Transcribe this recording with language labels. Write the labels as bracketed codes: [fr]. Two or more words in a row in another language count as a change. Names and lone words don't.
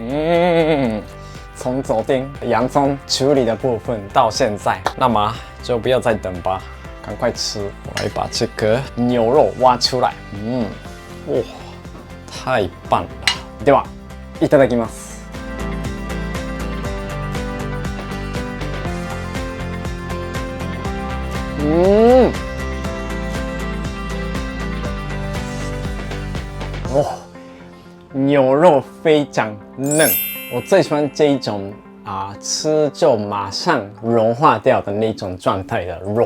[zh] 从昨天洋葱处理的部分到现在，那么就不要再等吧，赶快吃。我来把这个牛肉挖出来。哇，太棒了！ [ja] ではいただきます。 [zh] 牛肉非常嫩，我最喜欢这一种吃就马上融化掉的那种状态的肉。